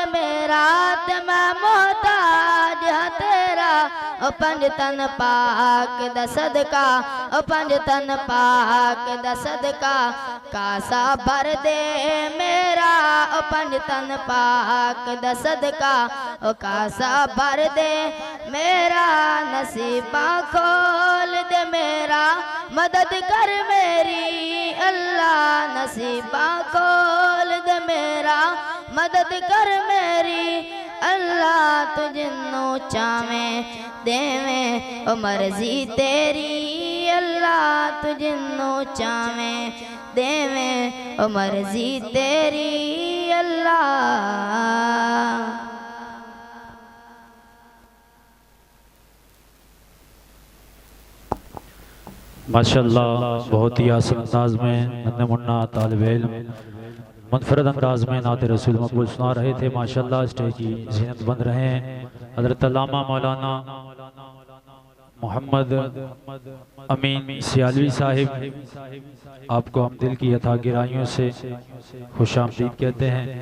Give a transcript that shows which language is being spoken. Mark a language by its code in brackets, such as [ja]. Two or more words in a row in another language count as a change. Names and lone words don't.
[pa] میرا تے میں محتاج ہاں تیرا او پنج تن پاک دا صدقہ او پنج تن پاک دا صدقہ کاسا بھر دے میرا او پنج تن پاک دا صدقہ او کاسا بھر دے میرا نصیبہ کھول دے میرا مدد کر میری اللہ نصیبہ کھول دے میرا مدد کر میری اللہ تو جنوں چاہویں دیویں او مرضی تیری اللہ تو جنوں چاہویں دیویں او مرضی تیری اللہ [ur] ماشاءاللہ بہت ہی آسان انداز میں ننھے منا طالب علم منفرد انداز میں نعت رسول مقبول سنا رہے تھے ماشاءاللہ اسٹیج کی زینت بن رہے ہیں حضرت علامہ مولانا محمد امین سیالوی صاحب آپ کو ہم دل کی عطا گرائیوں سے خوش آمدید کہتے ہیں